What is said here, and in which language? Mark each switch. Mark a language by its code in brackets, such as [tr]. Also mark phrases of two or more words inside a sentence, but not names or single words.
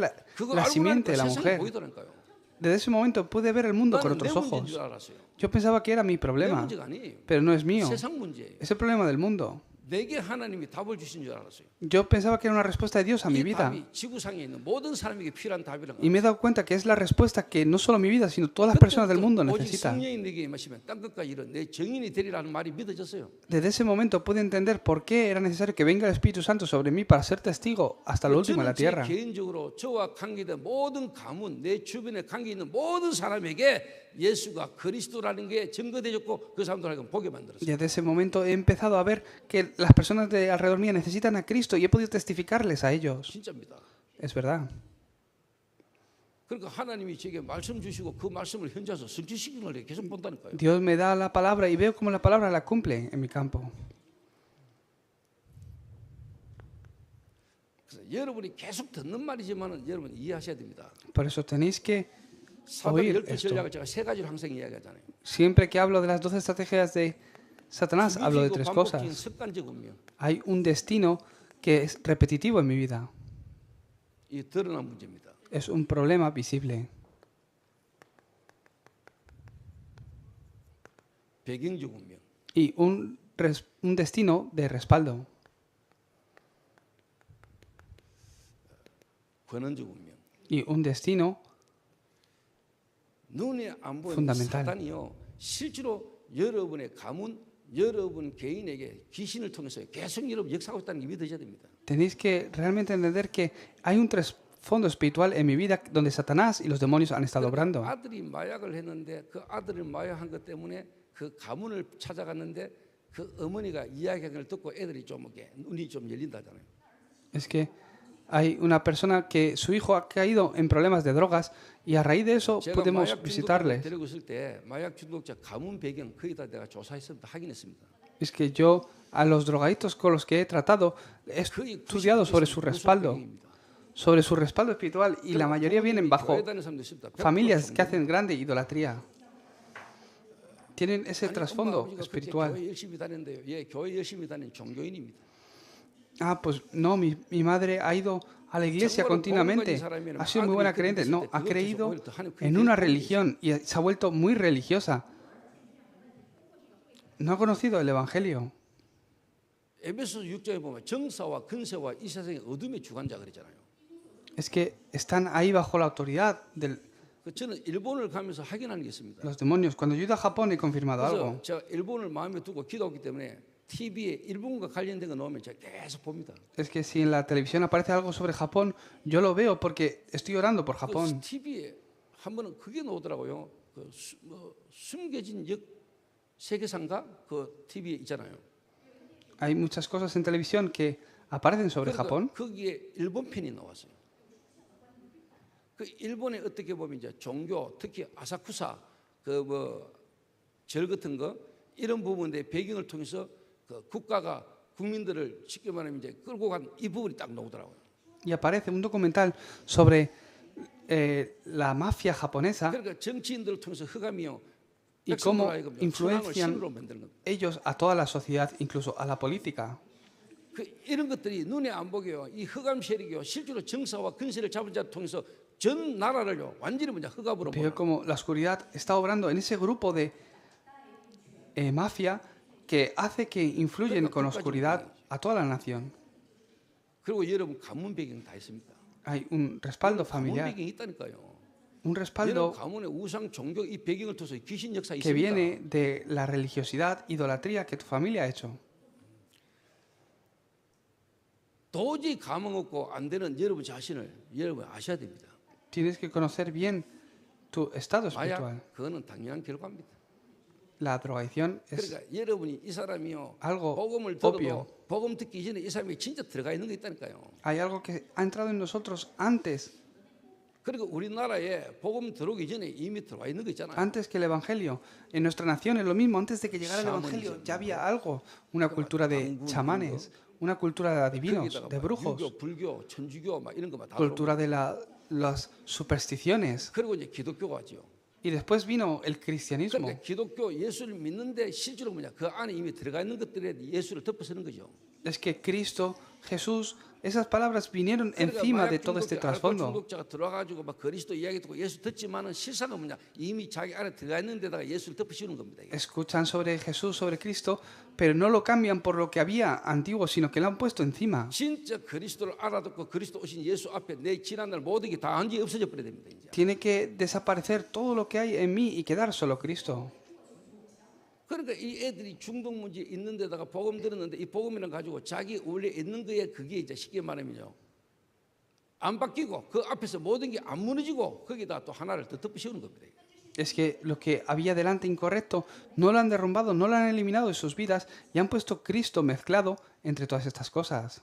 [ko] 그걸 [es] la [ko] 알고 [es] simiente de [ko] 나니까 [es] la [ko] 세상이 [es] mujer. [ko] 보이더라니까요. [es] Desde ese momento pude ver el mundo con [ko] 나는 내 [es] otros [ko] 문제인 [es] ojos. [ko] 줄 알았어요. [es] Yo pensaba que era mi [ko] 내 [es] problema, [ko] 문제가 아니에요. [es] pero no es mío. [ko] 세상 문제예요. [es] Es el problema del mundo. [ko] 내게 하나님이 답을 주신 줄 알았어요. [es] Yo pensaba que era una respuesta de Dios a mi [ko] 이 [es] vida. [ko] 답이 지구상에 있는 모든 사람에게 필요한 답이라는 [es] Y [ko] 거예요. [es] me he dado cuenta que es la respuesta que no solo mi vida, sino todas las personas del mundo [ko] 오직 [es] necesitan. [ko] 성령이 내게 임하시면 땅끝과 이런 내 정인이 되리라는 말이 믿어졌어요. [es] Desde ese momento pude entender por qué era necesario que venga el Espíritu Santo sobre mí para ser testigo hasta lo último en la [ko] 저는 제 [es] tierra. [ko] 개인적으로 저와 관계된 모든 가문, 내 주변에 관계 있는 모든 사람에게 예수가 그리스도라는 게 증거되었고 그 사람들에게 보게 만들었어요. [es] Desde ese momento he empezado a ver que las personas de alrededor mía necesitan a Cristo y he podido testificarles a ellos. [ko] 진짜입니다. [es] Es verdad. [ko] 그러니까 하나님이 제게 말씀 주시고 그 말씀을 현재서 성취시키는 걸 계속 본다니까요. [es] Dios me da la palabra y veo cómo la palabra la cumple en mi campo. [ko] 그래서 여러분이 계속 듣는 말이지만은 여러분 이해하셔야 됩니다. [es] Por eso tenéis que [ko] 사단의 [es] oír 12 esto. [ko] 전략을 제가 세 가지로 항상 이야기하잖아요. [es] Siempre que hablo de las 12 estrategias de Satanás, hablo de [ko] 주기적이고 [es] tres [ko] 반복적인 [es] cosas. [ko] 습관적 운명. [es] Hay un destino que es repetitivo en mi vida. [ko] 이 드러난 문제입니다. [es] Es un problema visible. [ko] 배경적 운명. [es] Y un destino de respaldo. [ko] 권원적 운명. [es] Y un destino [ko] 눈에 안 보이는 [es] fundamental. [ko] 사단이요. 실제로 여러분의 가문, 여러분 개인에게 귀신을 통해서 계속 여러분 역사하고 있다는 게 믿어져야 됩니다. [es] Tenéis que realmente entender que hay un trasfondo espiritual en mi vida donde Satanás y los demonios han estado obrando. [ko] 아들이 마약을 했는데 그 아들을 마약한 것 때문에 그 가문을 찾아갔는데 그 어머니가 이야기하는 걸 듣고 애들이 좀 이렇게 눈이 좀 열린다잖아요. [es] Es que hay una persona que su hijo ha caído en problemas de drogas y a raíz de eso [ko] 제가 [es] podemos [ko] 마약 중독자를 [es] visitarles. [ko] 데리고 있을 때 마약 중독자 가문 배경 거기다 내가 조사했습니다. 확인했습니다. [es] Es que yo a los drogadictos con los que he tratado he [ko] 거의 [es] estudiado sobre su 90% respaldo, [ko] 배경입니다. [es] sobre su respaldo espiritual y la mayoría vienen bajo [ko] 교회 다니는 사람도 있습니다. 100% [es] familias que [ko] 종교. [es] hacen grande idolatría. Tienen ese [ko] 아니, 엄마, [es] trasfondo [ko] 아버지가 그렇게 [es] espiritual. [ko] 교회 열심히 다녔는데요. 예, 교회 열심히 다니는 종교인입니다. [es] Ah, pues no, mi madre ha ido a la iglesia continuamente, ha sido muy buena creyente. No, ha creído en una religión y se ha vuelto muy religiosa. No ha conocido el Evangelio. [ko] 에베소 6장에 보면 정사와 근세와 이 세상의 어둠의 주관자 그랬잖아요. [es] Es que están ahí bajo la autoridad de [ko] 그 저는 일본을 가면서 확인하는 게 있습니다. [es] los demonios. Cuando yo he ido a Japón he confirmado [ko] 그래서 [es] algo. [ko] 제가 일본을 마음에 두고 기도하기 때문에 TV에 일본과 관련된 거 나오면 제가 계속 봅니다. [es] Es que si en la televisión aparece algo sobre Japón, yo lo veo porque estoy orando por Japón. [ko] TV에 한 번은 그게 나오더라고요. 그 숨겨진 세계상가 그 TV에 있잖아요. [es] Hay muchas cosas en televisión que aparecen sobre Japón. [ko] 거기에 일본 편이 나왔어요. 그 일본에 어떻게 보면 이제 종교, 특히 아사쿠사 그 뭐 절 같은 거 이런 부분의 배경을 통해서 그 국가가 국민들을 쉽게 말하면 이제 끌고 간 이 부분이 딱 나오더라고요. [es] Y aparece un documental sobre la mafia japonesa [ko] 그러니까 정치인들을 통해서 흑암이요. [es] y cómo [ko] 신으로 [es] influencian [ko] 만드는 겁니다. [es] ellos a toda la sociedad, incluso a la política. [ko] 그 이런 것들이 눈에 안 보게요. 이 흑암 세력이요. 실제로 정사와 근세를 잡은 자를 통해서 전 나라를요. 완전히 뭐냐 흑암으로 [es] Veo como la oscuridad está obrando en ese grupo de mafia que hace que influyen con oscuridad a toda la nación. [ko] 그리고 여러분 가문 배경 다 있습니다. [es] Hay un respaldo [ko] 가문 [es] familiar, [ko] 배경이 있다니까요. [es] un [ko] 여러분 [es] respaldo [ko] 가문의 우상 종교 이 배경을 통해서 귀신 역사 [es] que [ko] 있습니다. [es] viene de la religiosidad, idolatría que tu familia ha hecho. [ko] 도저히 감흥 없고 안 되는 여러분 자신을 여러분 아셔야 됩니다. [es] Tienes que conocer bien tu estado espiritual. [ko] 마약 그거는 당연한 결과입니다. [es] La drogadicción es [ko] 그러니까 여러분이 이 사람이요 [es] algo [ko] 복음을 [es] obvio. [ko] 들어도 복음 듣기 전에 이 사람이 진짜 들어가 있는 게 있다니까요. [es] Hay algo que ha entrado en nosotros antes [ko] 그리고 우리나라에 복음 들어오기 전에 이미 들어와 있는 거 있잖아요. [es] Antes que el Evangelio, en nuestra nación es lo mismo. Antes de que llegara el Evangelio ya había algo, una cultura de chamanes, una cultura de adivinos, [ko] 거기다가 [es] de [ko] 막 [es] brujos, [ko] 유교, 불교, 천주교 막 이런 거막 다 [es] cultura [ko] 들어오고. [es] de las supersticiones. [ko] 그리고 이제 기독교가 왔죠. [es] Y después vino el cristianismo. [ko] 그러니까 기독교 예수를 믿는데 실제로 뭐냐 그 안에 이미 들어가 있는 것들에 예수를 덮어쓰는 거죠. [es] Es que Cristo, Jesús, esas palabras vinieron encima de todo este trasfondo. [ko] 중독자가 들어와가지고 막 그리스도 이야기 듣고 예수 듣지만은 실상은 뭐냐 이미 자기 안에 들어가 있는 데다가 예수를 덮으시는 겁니다. 이게. [es] Escuchan sobre Jesús, sobre Cristo, pero no lo cambian por lo que había antiguo, sino que lo han puesto encima. [ko] 진짜 그리스도를 알아듣고 그리스도 오신 예수 앞에 내 지난날 모든 게 다 완전히 없어져 버려야 됩니다. 이제. [es] Tiene que desaparecer todo lo que hay en mí y quedar solo Cristo. [ko] 그러니까 이 애들이 중독 문제 있는 데다가 복음 들었는데 이 복음이랑 가지고 자기 원래 있는 거에 그게 이제 쉽게 말하면요. 안 바뀌고 그 앞에서 모든 게 안 무너지고 거기다 또 하나를 더 덮으시는 겁니다. [es] Es que lo que había delante incorrecto no lo han derrumbado, no lo han eliminado de sus vidas y han puesto Cristo mezclado entre todas estas cosas.